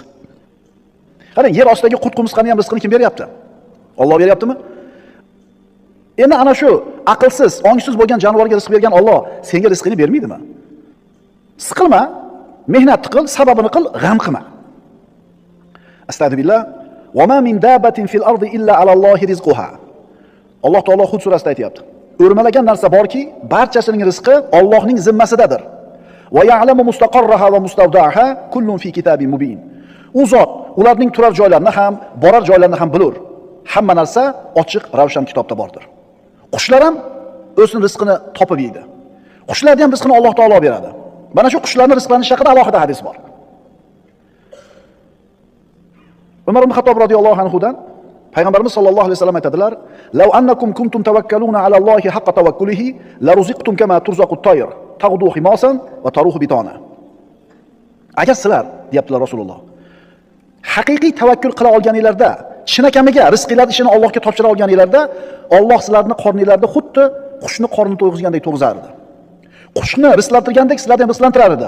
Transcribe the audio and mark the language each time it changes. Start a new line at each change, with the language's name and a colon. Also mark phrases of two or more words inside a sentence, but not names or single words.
Uzbek: Qarang, yer ostidagi qurt-qumursqani ham rizqini kim beryapti? Alloh beryaptimi? Endi ana shu aqlsiz, ongsiz bo'lgan jonivorga rizq bergan Alloh senga rizqini bermaydimi? Siqilma, mehnat qil, sababini qil, g'am qilma.
Arabic: أستغفر الله. وما من دابة في الأرض إلا على الله رزقها.
Uzbek: Alloh taolo Hud surasida aytayapti. O'rmalagan narsa borki, barchasining rizqi Allohning zimmasidadir.
Arabic: ويعلم مستقرها ومستودعها كل في كتاب مبين.
Uzbek: U zot ularning turar joylarini ham, borar joylarini ham bilur. Hamma narsa ochiq, ravshan kitobda bordir. Qushlar ham o'zining rizqini topib yeydi. Qushlarning ham rizqini Alloh taolo beradi. Mana shu qushlarning rizqlanishi haqida alohida hadis bor. Umar ibn Xattob
Arabic: رضي الله عنه
Uzbek: dan payg'ambarimiz
Arabic: صلى الله عليه وسلم
Uzbek: aytadilar:
Arabic: "لو أنكم كنتم توكلون على الله حق توكله لرزقتم كما ترزق الطير, تغدو خماصا وتروح بطانا."
Uzbek: Agar sizlar, deyaptilar Rasululloh, haqiqiy tavakkul qila olganinglarda, chinakamiga rizqinglarni ishini Allohga topshira olganinglarda, Alloh sizlarni qorninglarda xuddi qushni qornini to'yg'izgandek to'yg'izardi. Qushni rizqlantirgandek sizlarni ham rizqlantirar edi.